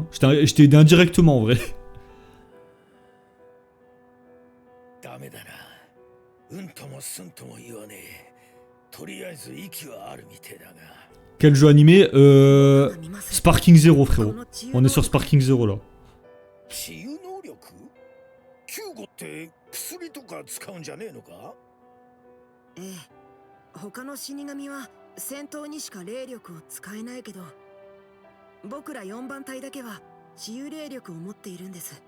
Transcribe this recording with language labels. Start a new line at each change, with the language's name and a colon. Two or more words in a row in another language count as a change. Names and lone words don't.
French: Je t'ai aidé indirectement, en vrai. Quel jeu animé Sparking Zero, frérot. On est sur Sparking Zero, là.
Japanese: 他の死神は戦闘にしか霊力を使えないけど、僕ら4番隊だけは治癒霊力を持っているんです。